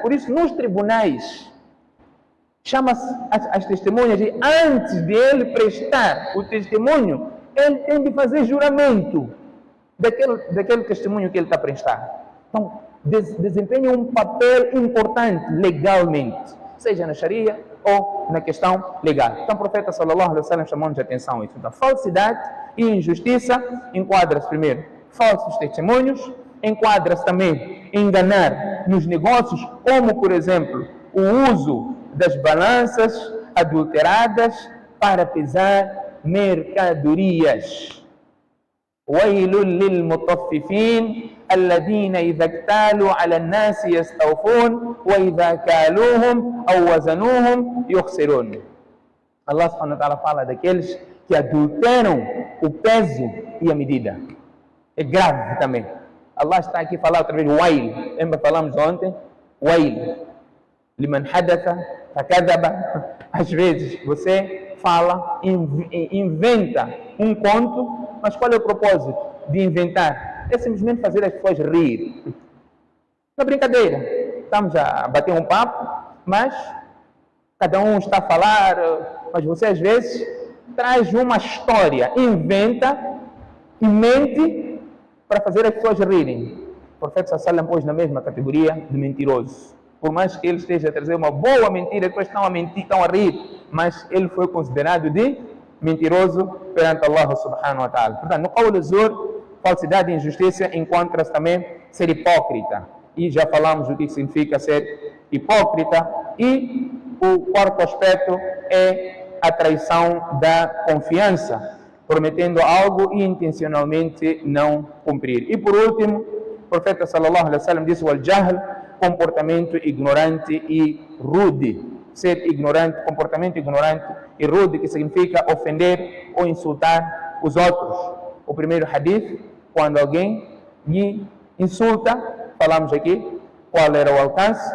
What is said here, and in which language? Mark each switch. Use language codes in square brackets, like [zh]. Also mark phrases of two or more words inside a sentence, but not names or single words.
[pt] Por isso, nos tribunais, chama-se as testemunhas e antes de ele prestar o testemunho, ele tem de fazer juramento daquele testemunho que ele está a prestar. Então, desempenha um papel importante legalmente, seja na Sharia ou na questão legal. Então, o profeta [ar] صلى الله عليه وسلم [pt] chamou-nos a atenção a isso. Então, falsidade e injustiça enquadra-se primeiro falsos testemunhos, enquadra-se também enganar nos negócios, como, por exemplo, o uso das balanças adulteradas para pesar mercadorias. [ar] وَيْلٌ لِلْمُطَفِّفِينَ الَّذِينَ إِذَا اكْتَالُوا عَلَى النَّاسِ يَسْتَوْفُونَ وَإِذَا كَالُوهُمْ أَوْ وَزَنُوهُمْ يُخْسِرُونَ. الله سبحانه وتعالى [pt] fala daqueles que adulteram o peso e a medida. É grave também. Allah está aqui a falar outra vez, wail. Lembra, falamos ontem? Wail. [ar] لمن حدث فكذب. [pt] Às vezes você fala, inventa um conto, mas qual é o propósito de inventar? É simplesmente fazer as pessoas rir. Na brincadeira. Estamos a bater um papo, mas cada um está a falar, mas você às vezes traz uma história, inventa e mente para fazer as pessoas rirem. O profeta [ar] صلى الله عليه وسلم [pt] pôs na mesma categoria de mentiroso. Por mais que ele esteja a trazer uma boa mentira, as pessoas estão a mentir, estão a rir, mas ele foi considerado de mentiroso perante [ar] الله سبحانه وتعالى. [pt] Portanto, no [ar] قول زور, [pt] falsidade e injustiça, encontra-se também ser hipócrita. E já falamos o que significa ser hipócrita. E o quarto aspecto é a traição da confiança, prometendo algo e intencionalmente não cumprir. E por último, o profeta [ar] صلى الله عليه وسلم [pt] disse: [ar] "والجهل", [pt] comportamento ignorante e rude. Ser ignorante, comportamento ignorante e rude, que significa ofender ou insultar os outros. O primeiro hadith, quando alguém lhe insulta, falamos aqui qual era o alcance.